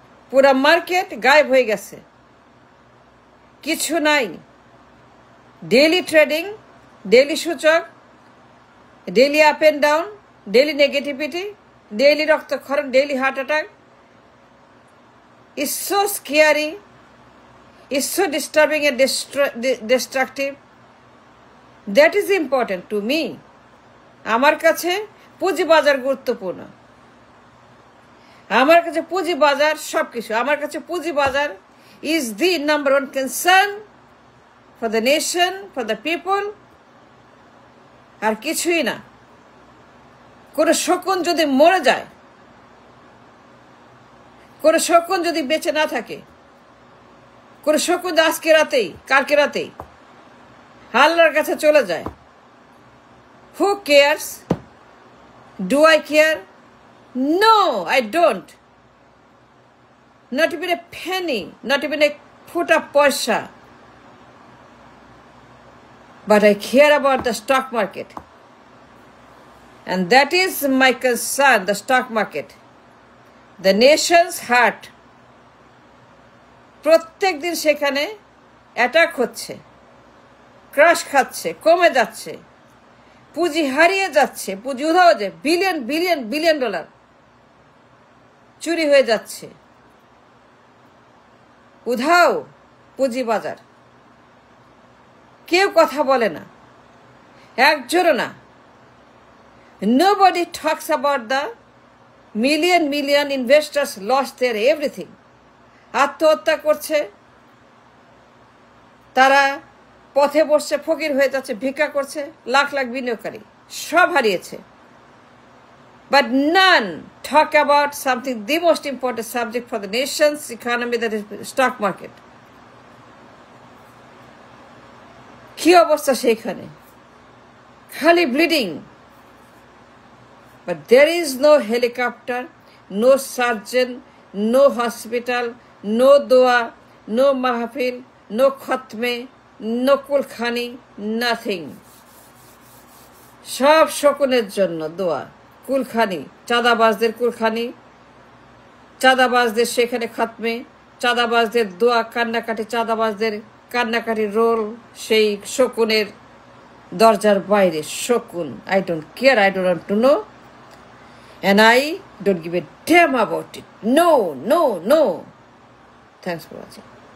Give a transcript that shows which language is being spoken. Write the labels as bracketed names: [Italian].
[Bangla] পুরা মার্কেট গায়েব হয়ে গেছে, কিছু নাই। ডেইলি ট্রেডিং, ডেইলি সূচক, daily up and down, daily negativity, daily রক্তক্ষরণ, daily heart attack. [English] is so scary, is so disturbing and destructive. That is important to me. [Bangla] আমার কাছে পুঁজিবাজার গুরুত্বপূর্ণ। আমার কাছে পুঁজিবাজার সবকিছু। আমার কাছে পুঁজিবাজার [English] is the number one concern for the nation, for the people. [Bangla] আর কিছুই না। কোন শকুন যদি মরে যায়, কোন শকুন যদি বেঁচে না থাকে, কোন শকুন আজকে রাতেই কালকে রাতেই আল্লাহর কাছে চলে যায়, [English] who cares? Do I care? No, I don't. Not even a penny, not even a [Bangla] ফুটা পয়সা. [English] But I care about the stock market. And that is my concern, the stock market. The nation's heart. [Bangla] প্রত্যেক দিন সেখানে attack হচ্ছে, crush খাচ্ছে, কমে যাচ্ছে, পুঁজি হারিয়ে যাচ্ছে, পুঁজি উধাও যায়, বিলিয়ন বিলিয়ন বিলিয়ন ডলার চুরি হয়ে যাচ্ছে, উধাও পুঁজিবাজার। কেউ কথা বলে না, একজনও না। [English] Nobody talks about the million investors lost their everything. [Bangla] আত্মহত্যা করছে, তারা পথে বসছে, ফকির হয়ে যাচ্ছে, ভিক্ষা করছে, লাখ লাখ বিনিয়োগকারী সব হারিয়েছে। [English] But none talk about something, the most important subject for the nation's economy, that is stock market. [Bangla] কি অবস্থা সেইখানে? খালি bleeding. [English] But there is no helicopter, no surgeon, no hospital, no dua, no mahfil, no khatme, no kulkhani, nothing. [Bangla] সব শকুনের জন্য দোয়া, কুলখানি, চাঁদাবাজদের কুলখানি, চাঁদাবাজদের সেখানে খাতমে, চাঁদাবাজদের দোয়া, কান্নাকাটি, চাঁদাবাজদের কান্নাকাটি রোল সেই শকুনের দরজার বাইরে। [English] শকুন, I don't care, I don't want to know, and I don't give a damn about it. No, no, no. Thanks for watching.